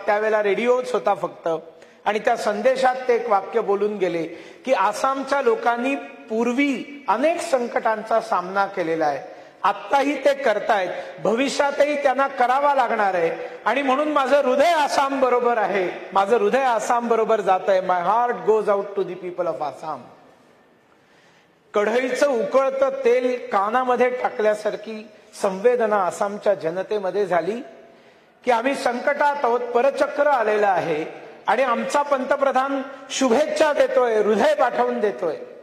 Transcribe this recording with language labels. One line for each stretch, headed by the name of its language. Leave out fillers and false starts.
Marathi: त्यावेळेला रेडिओच होता फक्त, आणि त्या संदेशात ते एक वाक्य बोलून गेले की आसामच्या लोकांनी पूर्वी अनेक संकटांचा सामना केलेला आहे, आत्ताही ते करतायत, भविष्यातही त्यांना करावा लागणार आहे. आणि म्हणून माझं हृदय आसाम बरोबर आहे, माझं हृदय आसाम बरोबर जात आहे.
English: My heart goes out to the people of Assam.
Marathi: कढईचं उकळतं तेल कानामध्ये टाकल्यासारखी संवेदना आसामच्या जनतेमध्ये झाली की आम्ही संकटात आहोत, परचक्र आलेलं आहे, आणि आमचा पंतप्रधान शुभेच्छा देतोय, हृदय पाठवून देतोय.